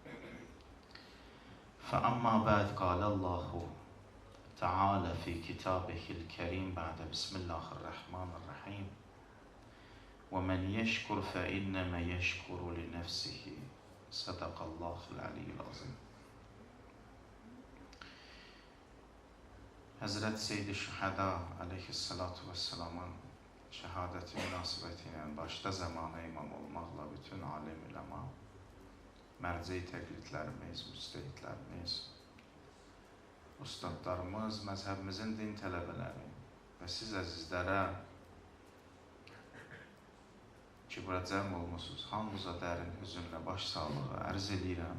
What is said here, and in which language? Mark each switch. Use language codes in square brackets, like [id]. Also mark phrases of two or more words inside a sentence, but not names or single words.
[ar] فأما بعد قال الله تعالى في كتابه الكريم بعد بسم الله الرحمن الرحيم ومن يشكر فإنما يشكر لنفسه صدق الله العلي العظيم. [az] Həzrət Seyyid-i Şühəda [ar] عليه الصلاة والسلام [az] şəhadəti münasibəti ilə başda zamana imam olmaqla bütün alim üləma, mərci təqlidlərimiz, müstəhidlərimiz, ustadlarımız, məzhəbimizin din tələbələri və siz əzizlərə ki, bura cəm olmusunuz, hamınıza dərin hüzünlə baş sağlığı ərz edirəm.